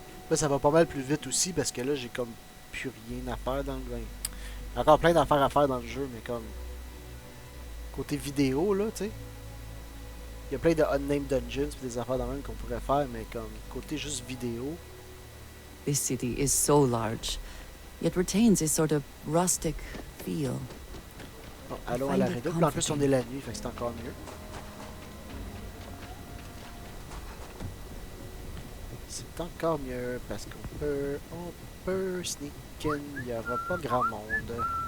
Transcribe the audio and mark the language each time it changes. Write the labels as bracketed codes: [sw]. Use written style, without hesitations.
[fr] Là, ça va pas mal plus vite aussi parce que là, j'ai comme plus rien à faire dans le game. Encore plein d'affaires à faire dans le jeu, mais comme. Côté vidéo, là, tu sais. Il y a plein de [en] unnamed dungeons [fr] et des affaires dans même qu'on pourrait faire, mais comme côté juste vidéo. [en] This city is so large, yet retains a sort of rustic feel. [fr] Bon, allons à la rédo. Puis en plus, on est la nuit, fait que c'est encore mieux. C'est encore mieux parce on peut [en] sneak in. [fr] Il n'y aura pas grand monde.